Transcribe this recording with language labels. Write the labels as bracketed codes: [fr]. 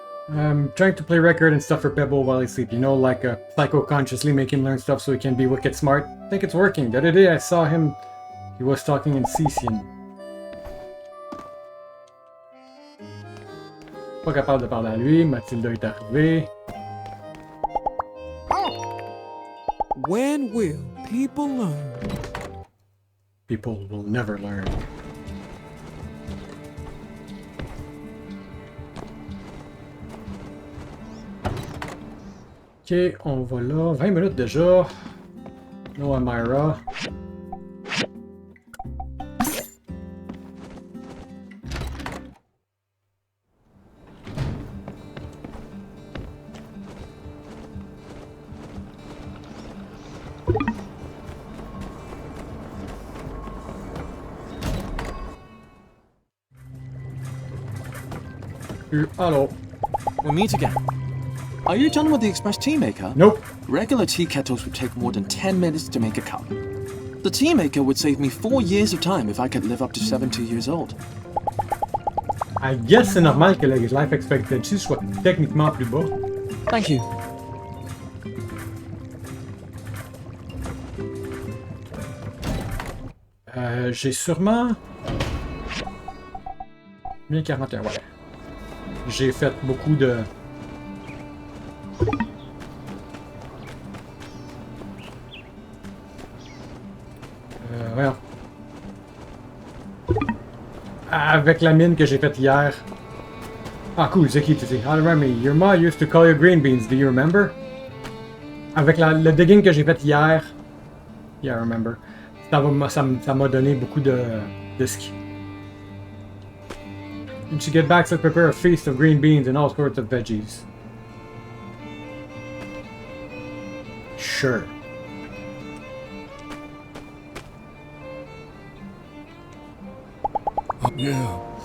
[en] I'm trying to play record and stuff for Pebble while I sleep, you know, like psycho-consciously make him learn stuff so he can be wicked smart. I think it's working. The other day I saw him, he was talking in Sicilian. [fr] Pas capable de parler à lui, Mathilda est arrivée. [en] When will people learn? People will never learn. [fr] Ok, on va là. 20 minutes déjà. No Amira. [en] Hello. We'll meet again. Are you done with the express tea maker? Nope. Regular tea kettles would take more than 10 minutes to make a cup. The tea maker would save me 4 years of time if I could live up to 70 years old. I guess [fr] c'est normal que la life expectancy soit techniquement plus bas. [en] Thank you. [fr] J'ai sûrement... 1041, ouais. J'ai fait beaucoup de... Voyons. Avec la mine que j'ai faite hier. Ah cool, c'est qui tu sais? [en] I remember, your ma used to call you green beans, do you remember? [fr] Avec le digging que j'ai fait hier. [en] Yeah, I remember. [fr] Ça m'a donné beaucoup de ski. [en] And to get back to prepare a feast of green beans and all sorts of veggies. Sure. Yeah.